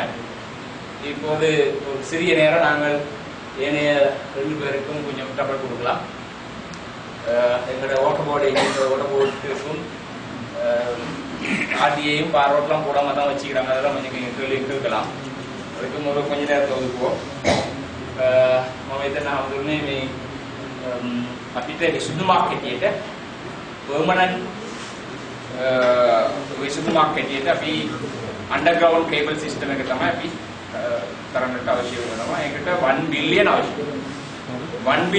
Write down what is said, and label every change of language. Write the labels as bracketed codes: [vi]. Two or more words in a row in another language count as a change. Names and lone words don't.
[ta] இப்போது ஒரு சிறிய நேரம் நாங்கள் ஏனைய 2 பேருக்கும் கொஞ்சம் டபுள் கொடுக்கலாம். எங்களுடைய ஓட்டபோர்டுக்கும் ஆர்டியையும் பார்வட்டெல்லாம் போடாம தான் வச்சுக்கிறாங்க. அதெல்லாம் கொஞ்சம் கேள்வி கேட்கலாம். அதுக்கும் ஒரு கொஞ்ச நேரத்தை ஒதுக்குவோம். நான் வந்து [si] අපිට විසඳුමක් හැටියට පර්මනන්ට් විසඳුමක් හැටියට අපි [en] underground cable system [si] එක තමයි අපි කරන්නට අවශ්‍ය වෙනවා. ඒකට 1 බිලියන් අවශ්‍යයි.